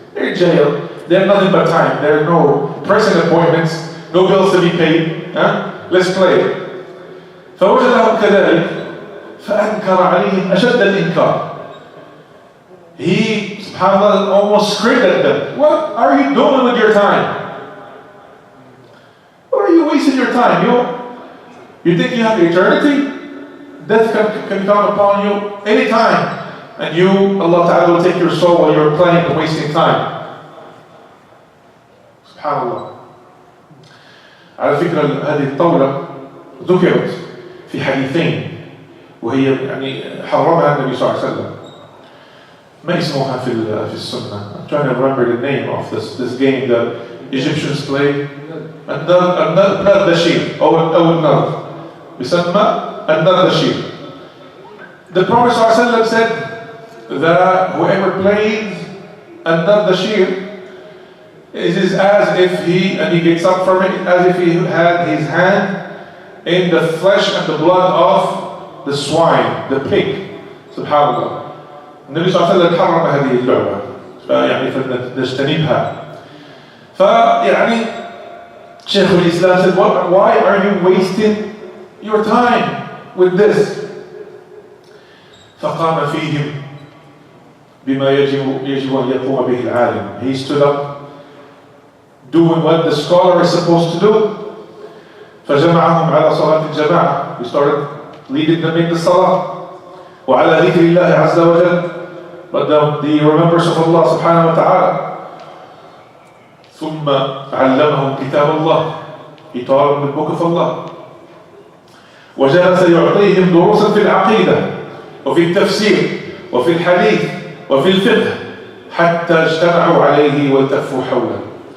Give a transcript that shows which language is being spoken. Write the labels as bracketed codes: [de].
[en] They're in jail, they have nothing but time, there are no pressing appointments, no bills to be paid, let's play. [ar] فوجدهم كذلك فأنكر عليهم أشد الإنكار. [en] He, subhanAllah, almost screamed at them. What are you doing with your time? What are you wasting your time? You think you have eternity? Death can come upon you anytime, and Allah Ta'ala will take your soul while you're playing and wasting time. SubhanAllah. [ar] على فكرة هذه الطاولة ذكرت في حديثين وهي يعني حرمها النبي صلى الله عليه وسلم. ما اسمها في السنة. [en] I'm trying to remember the name of this game that Egyptians play. [ar] النردشير أو النرد بيسمى النردشير. [en] The Prophet ﷺ said that whoever plays النردشير is as if he gets up from it, as if he had his hand in the flesh and the blood of the swine, the pig. Subhanallah. [ar] النبي صلى الله عليه وسلم حرم هذه اللعبة فيعني فنجتنبها. فيعني [en] شيخ الإسلام said, why are you wasting your time with this? [ar] فقام فيهم بما يجب أن يقوم به العالم. [en] He stood up doing what the scholar is supposed to do. [ar] فجمعهم على صلاة الجماعة. [en] He started leading them in the salah. [ar] وعلى ذكر الله عز وجل. [en] But the remembrance of Allah subhanahu wa ta'ala. [ar] ثم علمهم كتاب الله. [en] He taught them the book of Allah. [ar] وجلس يعطيهم دروسا في العقيدة وفي التفسير وفي الحديث وفي الفقه حتى اجتمعوا عليه والتفوا حوله.